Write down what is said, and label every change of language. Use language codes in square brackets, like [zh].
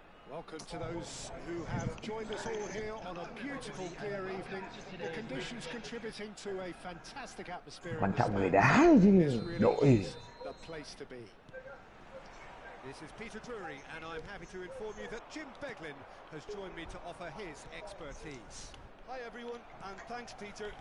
[en] Welcome to those who have joined us all here on a beautiful clear evening. The conditions contributing to a fantastic atmosphere. [vi] Quan trọng người đá chứ, đội. [en] The place to be. This is Peter Drury, and I'm happy to inform you that Jim Beglin has joined me to offer his expertise. Hi everyone, and thanks Peter.